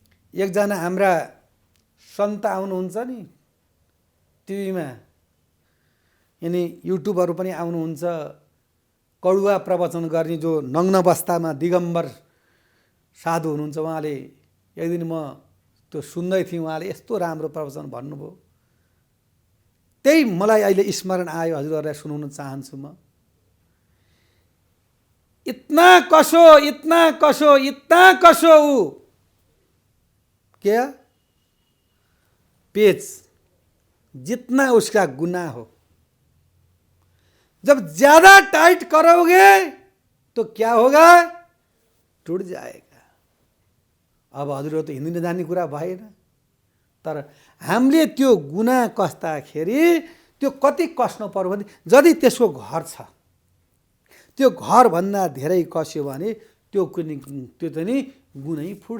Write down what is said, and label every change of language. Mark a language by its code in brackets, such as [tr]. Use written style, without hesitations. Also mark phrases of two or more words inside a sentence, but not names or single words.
[ne] एकजना हाम्रा सन्त आउनुहुन्छ नि टिभीमा, यिनी युट्युबहरू पनि आउनुहुन्छ, कडुवा प्रवचन गर्ने जो नग्न अवस्थामा दिगम्बर साधु हुनुहुन्छ। उहाँले एक दिन म त्यो सुन्दै थिएँ, उहाँले यस्तो राम्रो प्रवचन भन्नुभयो। त्यही मलाई अहिले स्मरण आयो, हजुरहरूलाई सुनाउन चाहन्छु म। [hi] इतना कसो इतना कसो इतना कसो ऊ क्या पेच जितना उसका गुनाह हो। जब ज्यादा टाइट करोगे तो क्या होगा, टूट जाएगा। [ne] अब हजुरहरू त हिँड्न जान्ने कुरा भएन, तर हामीले त्यो गुनाह कस्दाखेरि त्यो कति कस्नु पर्यो भने, यदि त्यसको घर छ, त्यो घरभन्दा धेरै कस्यो भने त्यो चाहिँ नि गुनै फुट्छ।